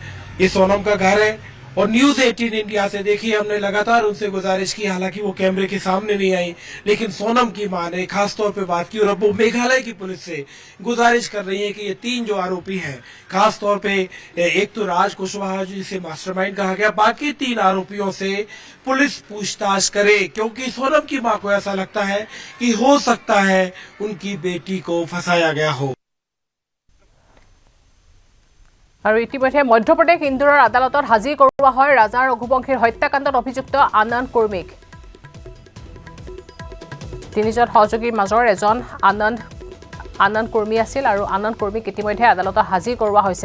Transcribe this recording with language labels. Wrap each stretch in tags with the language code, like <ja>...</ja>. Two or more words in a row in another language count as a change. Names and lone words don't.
<hi>ये सोनम का घर है और न्यूज 18 इंडिया से देखिए हमने लगातार उनसे गुजारिश की, हालांकि वो कैमरे के सामने नहीं आई, लेकिन सोनम की माँ ने खास तौर पे बात की और अब वो मेघालय की पुलिस से गुजारिश कर रही है कि ये 3 जो आरोपी हैं, खास तौर पे एक तो राज कुशवाहा जिसे मास्टरमाइंड कहा गया, बाकी 3 आरोपियों से पुलिस पूछताछ करे, क्योंकि सोनम की माँ को ऐसा लगता है कि हो सकता है उनकी बेटी को फंसाया गया हो।</hi> <as>আৰু ইতিমধ্যে মধ্যপ্ৰদেশ ইন্দোৰৰ আদালতত হাজিৰ কৰোৱা হয় ৰাজা ৰঘুবংশীৰ হত্যাকাণ্ডত অভিযুক্ত আনন্দ কুৰ্মীক। 3জন সহযোগীৰ মাজৰ এজন আনন্দ কুৰ্মী আছিল আৰু আনন্দ কুৰ্মীক ইতিমধ্যে আদালতত হাজিৰ কৰোৱা হৈছে।</as>